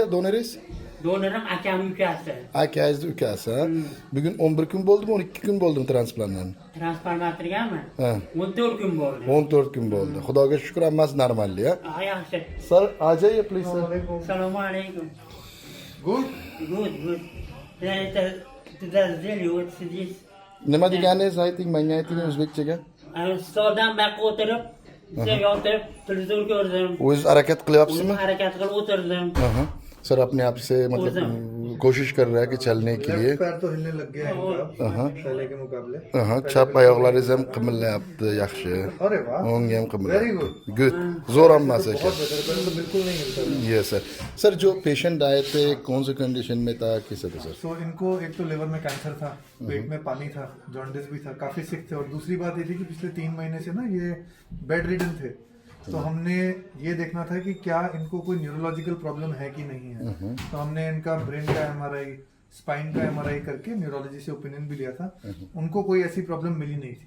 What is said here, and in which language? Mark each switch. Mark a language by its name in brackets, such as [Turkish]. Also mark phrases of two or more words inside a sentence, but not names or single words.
[Uzbek] Donoringiz? Donorim akam ukasi. Akangizni ukasi, ha? Bugun 11 kun bo'ldimi, 12 kun bo'ldimi transplantdan? Transplantatorgami? Ha. 14 kun bo'ldi. 14 kun bo'ldi. Xudoga shukr, hammasi normalli, ha? Yaxshi. [English] Sir, Ajay, please. [Arabic] Assalomu alaykum. [English] Good. [Russian] Good. Это подождали, вот сидишь. [Uzbek] Nima deganingiz ayting, menga ayting o'zbekchaga. Stoldan buyoqqa o'tirib, sen yotib, televizor ko'rdim. O'zingiz harakat qilyapsizmi? Harakat qilib o'tirdim. [Hindi] सर अपने आप से मतलब कोशिश कर रहा है कि चलने के लिए पैर तो हिलने लग गया है इनका पहले के मुकाबले [Uzbek] chap oyoqlaringiz ham qimirlayapti yaxshi [Hindi] अरे वाह [Uzbek] o'ng ham [English] वेरी [Uzbek] qimirlayapti [English] गुड [Uzbek] good zo'r hammasi [Hindi] बहुत बेहतर पैर तो बिल्कुल नहीं हिलता [English] yes sir [Hindi] सर जो पेशेंट आए थे कौन से कंडीशन में था कैसे था सर सो इनको एक तो लिवर में कैंसर था पेट में पानी था जॉन्डिस भी था काफी सिक थे और दूसरी बात ये थी कि पिछले 3 महीने से ना ये [English] bed ridden [Hindi] थे तो हमने ये देखना था कि क्या इनको कोई [English] neurological problem [Hindi] है कि नहीं है तो हमने इनका ब्रेन का एमआरआई स्पाइन का एमआरआई करके न्यूरोलॉजी से ओपिनियन भी लिया था उनको कोई ऐसी प्रॉब्लम मिली नहीं थी